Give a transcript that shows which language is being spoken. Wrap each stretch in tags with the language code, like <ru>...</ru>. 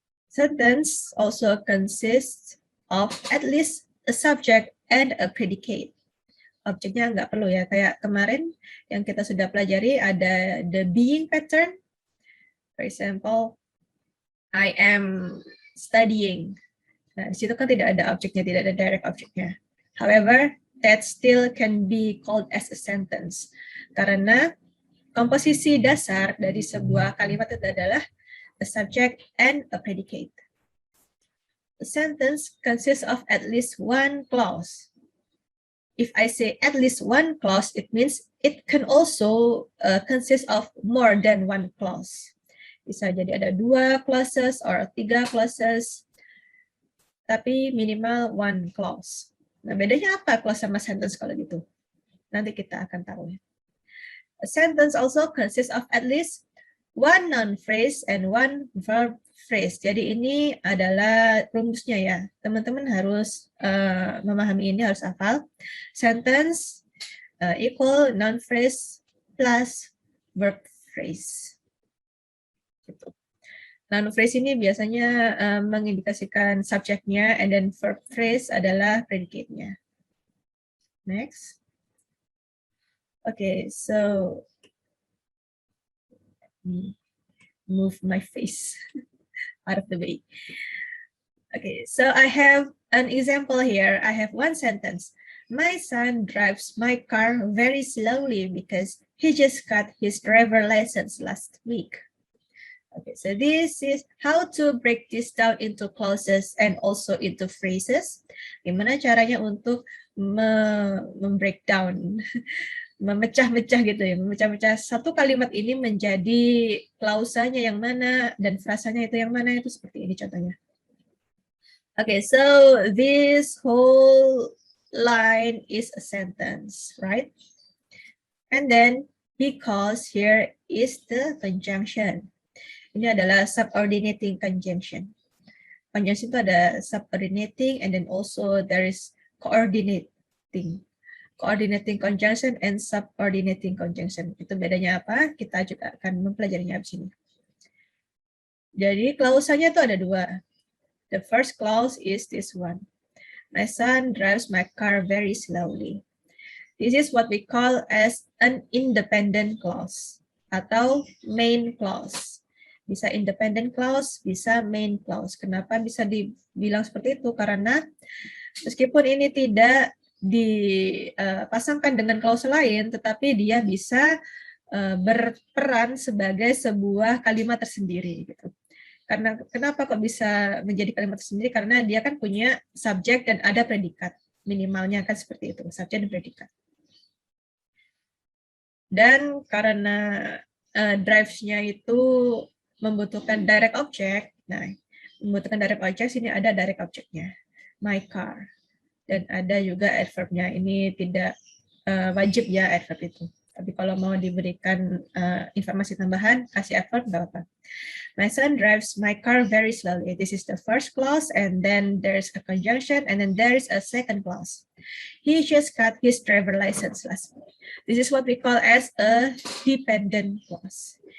<en>Sentence also consists of at least a subject and a predicate.</en> <id>Objeknya nggak perlu ya, kayak kemarin yang kita sudah pelajari ada</id> <en>the being pattern. For example, I am studying.</en> <id>Nah, di situ kan tidak ada objeknya, tidak ada direct objeknya.</id> <en>However, that still can be called as a sentence.</en> <id>Karena komposisi dasar dari sebuah kalimat itu adalah</id> <en>a subject and a predicate. A sentence consists of at least one clause. if I say at least one clause, it means it can also consist of more than one clause.</en> <id>Bisa jadi ada</id> <en>2 clauses or 3 clauses,</en> <id>tapi minimal</id> <en>one clause.</en> <id>Nah, bedanya apa clause sama sentence kalau gitu? Nanti kita akan tahu.</id> <en>A sentence also consists of at least one noun phrase and one verb phrase.</en> <id>Jadi ini adalah rumusnya ya. Teman-teman harus memahami ini, harus hafal.</id> <en>Sentence equal noun phrase plus verb phrase.</en> <id>Gitu. Noun phrase ini biasanya mengindikasikan subjeknya,</id> <en>and then verb phrase</en> <id>adalah predicate-nya.</id> <en>Next. Okay, so move my face out of the way. Okay, so I have an example here. I have one sentence. My son drives my car very slowly because he just got his driver license last week. Okay, so this is how to break this down into clauses and also into phrases.</en> <id>Gimana caranya untuk membreakdown, memecah-mecah gitu ya, memecah-mecah satu kalimat ini menjadi klausanya yang mana dan frasanya itu yang mana, itu seperti ini contohnya.</id> <en>Okay, so this whole line is a sentence, right? And then because here is the conjunction.</en> <id>Ini adalah subordinating conjunction.</id> <en>Conjunction</en> <id>itu ada</id> <en>subordinating and then also there is coordinating. Coordinating conjunction and subordinating conjunction.</en> <id>Itu bedanya apa? Kita juga akan mempelajarinya di sini. Jadi klausanya itu ada 2.</id> <en>The first clause is this one. My son drives my car very slowly. This is what we call as an independent clause atau main clause.</en> <id>Bisa independent clause, bisa main clause. Kenapa bisa dibilang seperti itu? Karena meskipun ini tidak dipasangkan dengan clause lain, tetapi dia bisa berperan sebagai sebuah kalimat tersendiri. Gitu. Karena kenapa kok bisa menjadi kalimat tersendiri? Karena dia kan punya subjek dan ada predikat. Minimalnya kan seperti itu, subjek dan predikat. Dan karena drives-nya itu membutuhkan direct object, nah membutuhkan direct object, sini ada direct object-nya,</id> <en>my car.</en> <id>Dan ada juga adverb-nya, ini tidak wajib ya adverb itu. Tapi kalau mau diberikan informasi tambahan, kasih adverb, nggak apa-apa.</id> <en>My son drives my car very slowly. This is the first clause, and then there's a conjunction, and then there's a second clause. He just got his driver license last week. This is what we call as a dependent clause.</en>